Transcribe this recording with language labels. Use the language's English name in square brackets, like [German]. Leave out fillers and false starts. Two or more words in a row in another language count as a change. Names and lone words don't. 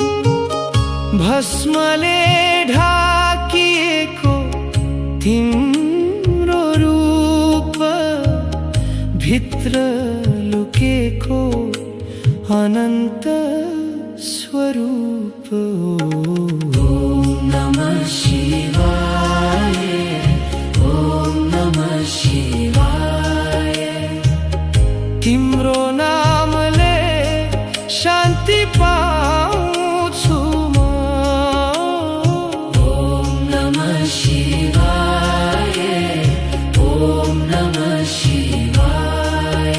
[Nepali] भस्मले ढाकिएको तिम्रो रूप, भित्र लुकेको अनन्त स्वरूप। [Sanskrit] ओम नमः शिवाय, ओम नमः शिवाय। [Nepali] तिम्रो नामले शान्ति पाउँछु म। [Sanskrit] ओम नमः शिवाय, ओम नमः शिवाय।